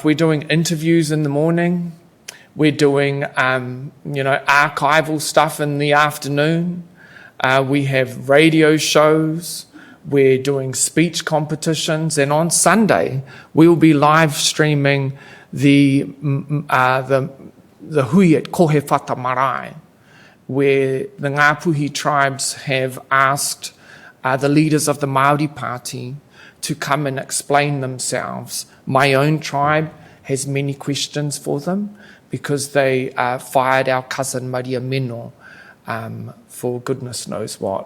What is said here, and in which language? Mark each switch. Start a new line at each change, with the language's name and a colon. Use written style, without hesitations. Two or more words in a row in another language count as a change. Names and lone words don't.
English: We're doing interviews in the morning. We're doing, archival stuff in the afternoon. We have radio shows. We're doing speech competitions. And on Sunday, we will be live streaming the hui at Kohacon25 marae, where the Ngāpuhi tribes have asked the leaders of the Māori Party to come and explain themselves. My own tribe has many questions for them, because they fired our cousin Maria Meno for goodness knows what.